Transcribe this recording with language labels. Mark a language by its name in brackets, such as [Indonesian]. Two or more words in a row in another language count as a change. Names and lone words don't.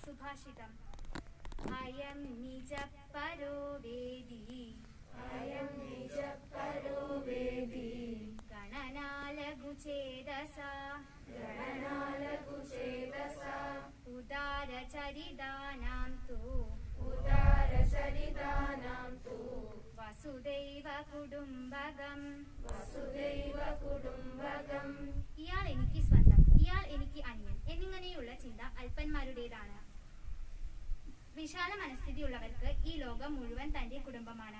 [Sanskrit] सुभाषितम् अयं निजः परो वेदी गणनालघुचेदसा उदारचरितानां तु वसुधैव कुटुम्बकम्. [Malayalam] ഇയാൾ എനിക്ക് സ്വന്തം, ഇയാൾ എനിക്ക് അന്യൻ എന്നിങ്ങനെയുള്ള ചിന്ത അല്പന്മാരുടേതാണ്. വിശാല മനസ്ഥിതിയുള്ളവർക്ക് ഈ ലോകം മുഴുവൻ തന്റെ കുടുംബമാണ്.